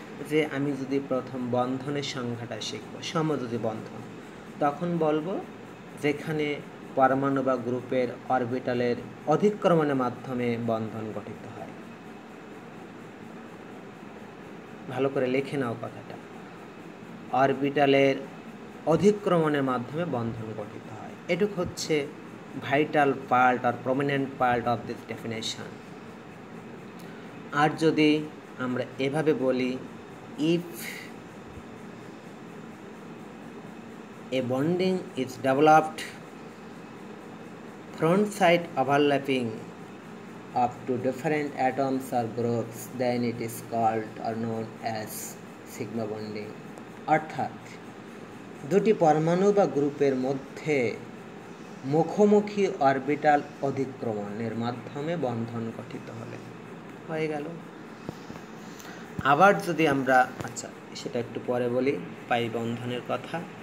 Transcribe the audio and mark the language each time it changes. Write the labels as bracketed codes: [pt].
[bn] যে আমি যদি প্রথম বন্ধনের সংজ্ঞাটা শিখব সমযোজী বন্ধন, তখন বলবো যেখানে পরমাণু বা গ্রুপের অরবিটালের অধিক্রমণের মাধ্যমে বন্ধন গঠিত হয়। ভালো করে লিখে নাও কথাটা, অরবিটালের অধিক্রমণের মাধ্যমে বন্ধন গঠিত হয়। এটুক হচ্ছে vital part আর prominent part of this definition. আর যদি আমরা এভাবে বলি, [en] If a bonding is developed front side overlapping of two different atoms or groups, then it is called or known as sigma bonding. [bn] অর্থাৎ দুটি পরমাণু বা গ্রুপের মধ্যে মুখোমুখি অরবিটাল অধিক্রমণের মাধ্যমে বন্ধন গঠিত হলে হয়ে গেল। আবার যদি আমরা সেটা একটু পরে বলি, পাই বন্ধনের কথা।